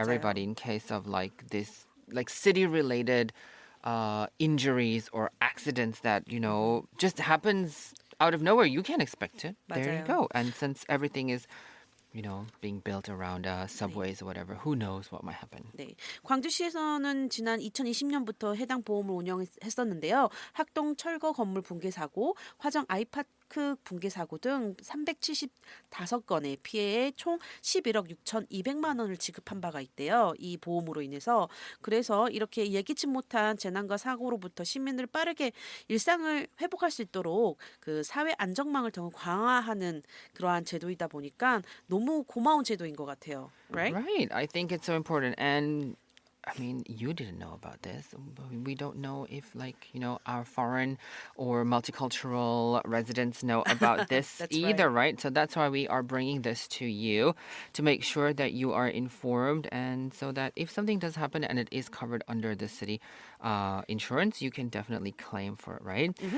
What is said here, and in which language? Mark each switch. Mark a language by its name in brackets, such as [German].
[English] everybody in case of like this, like city-related injuries or accidents that, you know, just happens out of nowhere. You can't expect it. There you [Korean] 맞아요. [English] go. And since everything is, you know, being built around subways or whatever, who knows what might happen. [Korean] 네, 광주시에서는 지난 2020년부터 해당 보험을 운영했었는데요. 학동 철거 건물 붕괴 사고, 화정 아이파크 붕괴 사고 등 375건의 피해에 총 11억 6,200만 원을 지급한 바가 있대요. 이 보험으로 인해서 그래서 이렇게 예기치 못한 재난과 사고로부터 시민들 빠르게 일상을 회복할 수 있도록 그 사회 안전망을 더 강화하는 그러한 제도이다 보니까 너무 고마운 제도인 것 같아요. [English] Right? Right. I think it's so important. And I mean, you didn't know about this. We don't know if, like, you know, our foreign or multicultural residents know about this That's either, right? So that's why we are bringing this to you to make sure that you are informed and so that if something does happen and it is covered under the city insurance, you can definitely claim for it, right?